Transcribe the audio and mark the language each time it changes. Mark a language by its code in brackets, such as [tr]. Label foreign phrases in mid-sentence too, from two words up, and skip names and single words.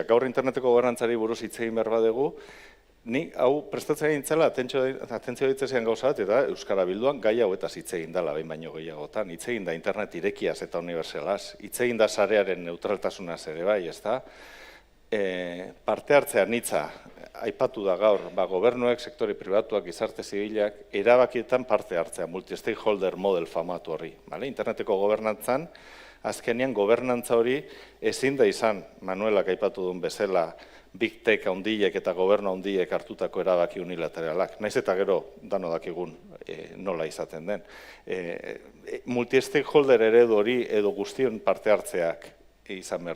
[eu] Gaur interneteko gobernantzari buruz hitz egin behar badegu, ni hau prestatzen gintzela atentzio ditzezean gauza bat, eta Euskara Bilduan gai hauetaz hitz egin dela, behin baino gehiagotan. Hitz egin da internet irekiaz eta unibertsalaz, hitz egin da sarearen neutraltasunaz ere bai, ez da? Parte hartzea nitza, aipatu da gaur, gobernuek, sektore pribatuak, gizarte zibilak, erabakietan parte hartzea, [en] multi-stakeholder model [eu] famatu horri. Interneteko gobernantzan, azkenean gobernantza hori ezin da izan, Manuelak aipatu duen bezala, [en] big tech [eu] handiek eta gobernu handiek hartutako erabaki unilateralak. Naiz eta gero dano dakigun nola izaten den. Multi-stakeholder eredu hori edo guztion parte hartzeak izan behar du.